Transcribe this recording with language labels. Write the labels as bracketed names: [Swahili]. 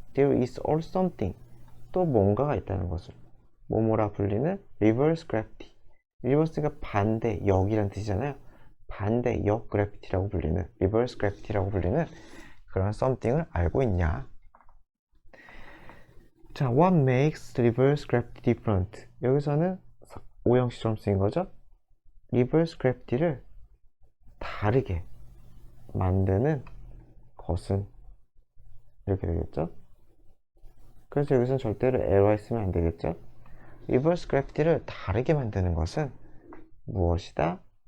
[English] There is also something, [Korean] 또 뭔가가 있다는 것을. 뭐뭐라 불리는 reverse gravity. reverse가 반대, 역이란 뜻이잖아요. 반대, 역 gravity라고 불리는, reverse gravity라고 불리는 그런 something을 알고 있냐? [English] 자, what makes reverse gravity different? [Korean] 여기서는 오형식처럼 쓰인 거죠? reverse gravity를 다르게 만드는 것은, 이렇게 되겠죠? 그래서 여기서는 절대로 에러에 쓰면 안 되겠죠? reverse gravity를 다르게 만드는 것은 무엇이다?